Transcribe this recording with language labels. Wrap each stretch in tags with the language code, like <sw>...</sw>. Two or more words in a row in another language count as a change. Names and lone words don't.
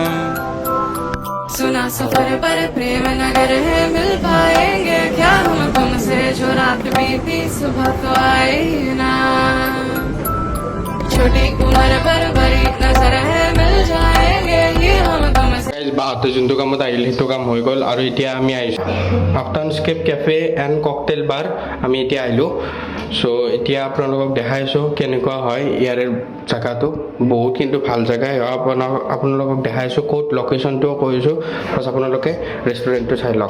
<hi>सुना सफर पर प्रेम नगर है, मिल पाएंगे क्या हम तुमसे, जो रात बीती सुबह तो आई ना, छोटी उम्र पर बड़ी नजर है, मिल जाएंगे ये हम तुमसे।</hi> <as>বাহঁতে যোনটো কামত আহিল সেইটো কাম হৈ গ'ল। আৰু এতিয়া আমি আহিছোঁ আফটাৰস্কেপ কেফে এণ্ড ককটেইল বাৰ, আমি এতিয়া আহিলোঁ। চ' এতিয়া আপোনালোকক দেখাইছোঁ কেনেকুৱা হয় ইয়াৰে জেগাটো, বহুত কিন্তু ভাল জেগাই হয়। আপোনালোকক দেখাইছোঁ ক'ত, লোকেশ্যনটোও কৈছোঁ, বাছ আপোনালোকে ৰেষ্টুৰেণ্টটো চাই লওক।</as>